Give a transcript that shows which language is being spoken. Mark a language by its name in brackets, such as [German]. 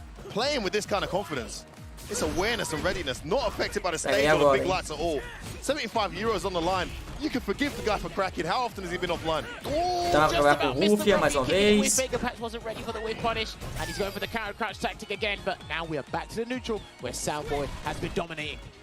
[English] Playing with this kind of confidence. It's awareness and readiness, not affected by the stage or the big lights at all. 75 euros on the line. You can forgive the guy for cracking. How often has he been offline? [Portuguese] Tá pra jogar com o Ruffian mais uma vez. [English] Wasn't ready for the whip punish, and he's going for the counter crouch tactic again. But now we are back to the neutral, where Soundboy has been dominating.